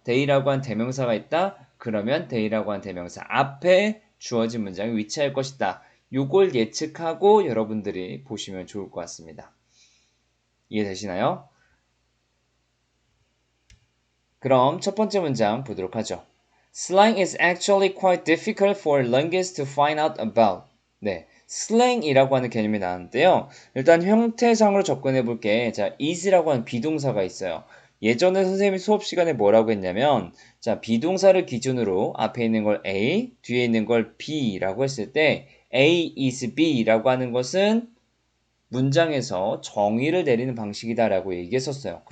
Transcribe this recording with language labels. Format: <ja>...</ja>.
<ko>they라고 하는 대명사가 있다. 그러면 they라고 하는 대명사 앞에 주어진 문장이 위치할 것이다. 요걸 예측하고 여러분들이 보시면 좋을 것 같습니다. 이해되시나요? 그럼 첫 번째 문장 보도록 하죠.</ko> <en>Slang is actually quite difficult for linguists to find out about.</en> <ko>네, 슬랭이라고 하는 개념이 나왔는데요. 일단 형태상으로 접근해 볼게. 자, is라고 하는 비동사가 있어요. 예전에 선생님이 수업 시간에 뭐라고 했냐면, 자, 비동사를 기준으로 앞에 있는 걸 A, 뒤에 있는 걸 B라고 했을 때, A is B라고 하는 것은 문장에서 정의를 내리는 방식이다라고 얘기했었어요.</ko>